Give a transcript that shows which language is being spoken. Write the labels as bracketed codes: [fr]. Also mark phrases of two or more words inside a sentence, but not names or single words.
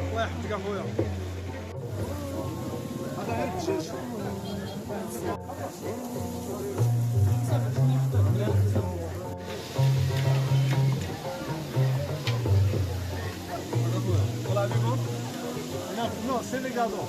[ar] صحتك اخويا. هذا غير الدجاج. [es] Hola amigo. No, [fr] c'est les gâteaux.